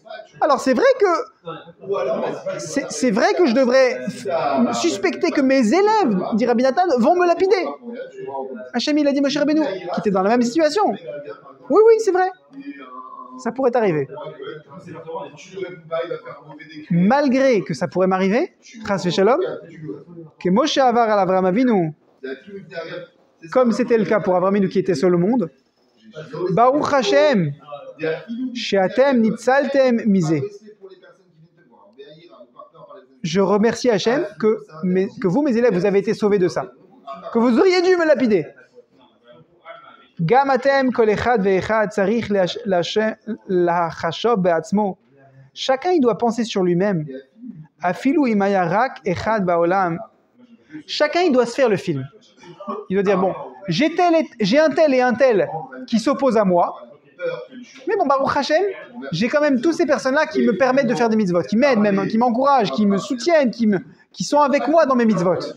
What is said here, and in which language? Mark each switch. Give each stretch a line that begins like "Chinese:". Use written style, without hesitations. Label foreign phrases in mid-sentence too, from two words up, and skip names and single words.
French: Alors c'est vrai que je devrais suspecter que mes élèves, dit Rabbi Nathan, vont me lapider. Hachem, il a dit Moshe Rabbeinu, qui était dans la même situation. Oui, c'est vrai. Ça pourrait arriver. Malgré que ça pourrait m'arriver,
Hebrew: חס ושלום, que משה עבר על אברהם אבינו,
French: comme c'était le cas pour Avraham Avinu qui était seul au monde,
Hebrew: ברוך השם, שאתם ניצלתם מזה.
French: je remercie Hachem que vous, mes élèves, vous avez été sauvés de ça. Que vous auriez dû me lapider.
Hebrew: גם אתם כל אחד ואחד צריך לחשוב בעצמו.
French: Chacun, il doit penser sur lui-même.
Hebrew: אפילו אם היה רק אחד בעולם.
French: Chacun, il doit se faire le film. Il doit dire, bon, j'ai un tel et un tel qui s'opposent à moi. Mais bon,
Hebrew: ברוך השם,
French: j'ai quand même toutes ces personnes-là qui me permettent de faire des mitzvot, qui m'aident même, qui m'encouragent, qui me soutiennent, qui sont avec moi dans mes mitzvot.